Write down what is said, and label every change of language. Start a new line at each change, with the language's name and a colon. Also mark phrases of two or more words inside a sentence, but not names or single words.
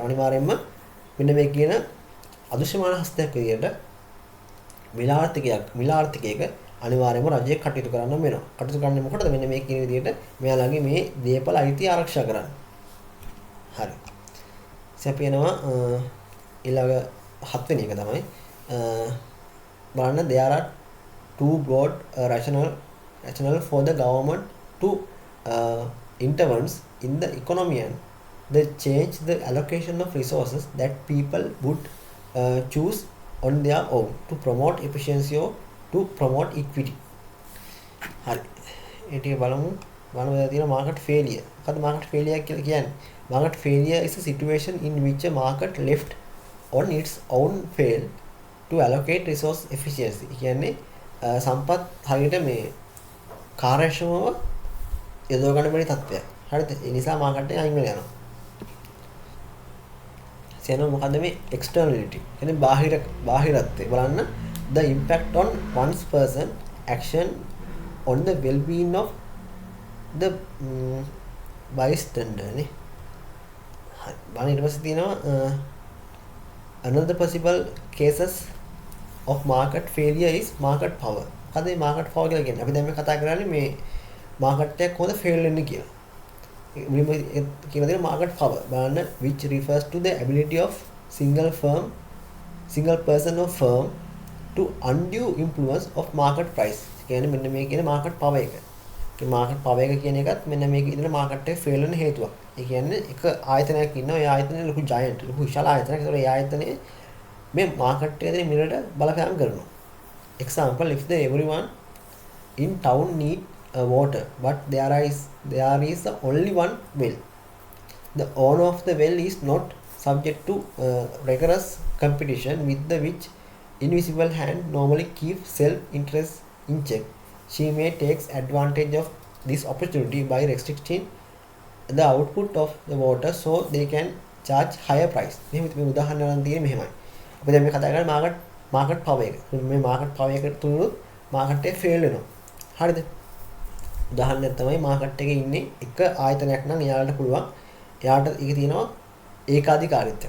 Sinhala: අනිවාර්යයෙන්ම මෙන්න මේ කියන අදෘශ්‍යමාන හස්තයක් විදියට මිල ආර්ථිකයක අනිවාර්යයෙන්ම රජය කටයුතු කරන්න වෙනවා. කටයුතු කරන්නේ මොකටද? මෙන්න මේ කියන විදියට මෙයාලගේ මේ දීපල අයිතිය ආරක්ෂා කරන්න. හරි. අපි යනවා ඊළඟ 7 වෙනි එක තමයි බලන්න
English: there are two broad rationale for the government to intervenes in the economy and they change the allocation of resources that people would choose on their own to promote efficiency or to promote equity.
Sinhala: හරි. ඒ ටික බලමු. බලමු තියෙන
English: market failure.
Sinhala: මොකද
English: market failure
Sinhala: කියලා කියන්නේ?
English: Market failure is a situation in which a market left on its own fail to allocate resource efficiency.
Sinhala: කියන්නේ සම්පත් හරියට මේ කාර්යක්ෂමව යොදව ගන්න බැරි තත්ත්වයක්. හරිද? ඒ නිසා මාකට් එක අයින් වෙලා යනවා. සෙනෝ මොකද්ද මේ externality? කියන්නේ බාහිරත්වය.
English: බලන්න the impact on one's person action on the well-being of the bystander නේ.
Sinhala: හරි. බලන්න ඊට පස්සේ තියෙනවා
English: another possible cases of market failure is market power.
Sinhala: මොකද මේ
English: market power
Sinhala: කියලා කියන්නේ? අපි දැන් මේ කතා කරන්නේ මේ market එක කොහොමද fail වෙන්නේ කියලා. කියලා දෙන
English: market power බලන්න which refers to the ability of single person or firm to undue influence of market price.
Sinhala: කියන්නේ මෙන්න මේ කියන
English: market power
Sinhala: එක. ඒ
English: market power
Sinhala: එක කියන එකත් මෙන්න මේක ඉදලා market එක fail වෙන හේතුවක්. ඒ කියන්නේ එක ආයතනයක් ඉන්නවා. ඒ ආයතනේ ලොකු giant ලොකු විශාල ආයතනයක්. ඒතකොට ඒ ආයතනේ මේ market එකේ තියෙන මිලට බලපෑම් කරනවා.
English: Example, if everyone in town need water but there is only one well, the owner of the well is not subject to rigorous competition with the which invisible hand normally keeps self-interest in check. She may take advantage of this opportunity by restricting the output of the water so they can charge higher price.
Sinhala: මෙහෙම මේ උදාහරණයක් තියෙන්නේ මෙහෙමයි. අපි දැන් මේ කතා කරන්නේ
English: market power
Sinhala: එක. මේ
English: market power
Sinhala: එක තුනොත් market එක fail වෙනවා. හරිද? උදාහරණයක් තමයි market එකේ ඉන්නේ එක ආයතනයක් නම් එයාලට පුළුවන් එයාට ඒක තියෙනවා ඒකාධිකාරීත්වයක්.